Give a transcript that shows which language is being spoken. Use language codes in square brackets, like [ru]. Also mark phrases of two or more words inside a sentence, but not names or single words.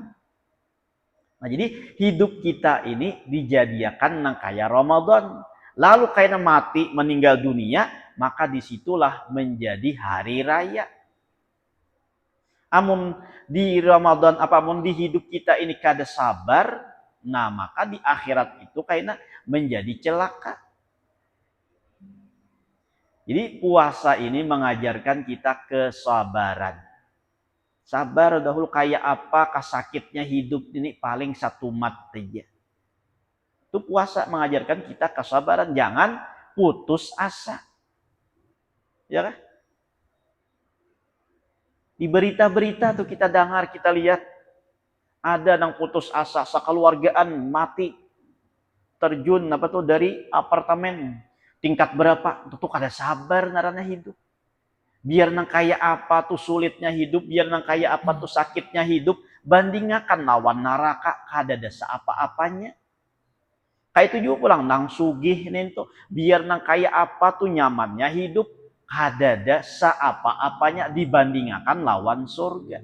[bjn] Nah, jadi hidup kita ini dijadikan nang kaya Ramadan. Lalu kaya mati meninggal dunia, maka disitulah menjadi hari raya. Amun di Ramadan apapun di hidup kita ini kada sabar, nah maka di akhirat itu kayaknya menjadi celaka. [id] Jadi puasa ini mengajarkan kita kesabaran. [bjn] Sabar dahulu kayak apa kasakitnya hidup ini paling satu mat aja. [id] Itu puasa mengajarkan kita kesabaran, jangan putus asa. Ya kan? [bjn] Di berita-berita tuh kita dengar, kita lihat ada yang putus asa, sekeluargaan mati terjun dari apartemen tingkat berapa, tuh kada sabar narana hidup. Biar nang kayak apa tuh sulitnya hidup, biar nang kayak apa tuh sakitnya hidup, bandingkan lawan neraka kada ada apa-apanya. Kayak itu juga pulang nang sugih nih tuh, biar nang kayak apa tuh nyamannya hidup, kada ada apa-apanya dibandingkan lawan surga.